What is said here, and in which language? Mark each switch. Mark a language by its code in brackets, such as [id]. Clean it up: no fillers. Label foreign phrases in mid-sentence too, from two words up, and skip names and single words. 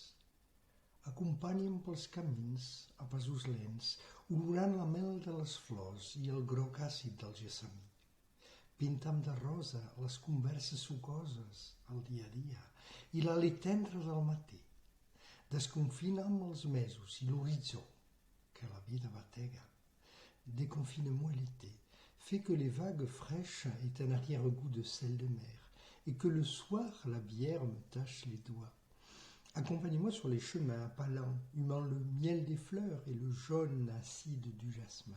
[ca] Acompanya'm pels camins a passos lents, olorant la mel de les flors i el groc àcid del gessamí. Pinta'm de rosa les converses sucoses, el dia a dia, i l'àlit tendre del matí. Desconfina'm els mesos i l'horitzó, que la vida batega. [fr] Déconfine-moi l'été, fais que les vagues fraîches aient un arrière-goût de sel de mer, et que le soir la bière me tâche les doigts. Accompagne-moi sur les chemins à pas lents, humant le miel des fleurs et le jaune acide du jasmin.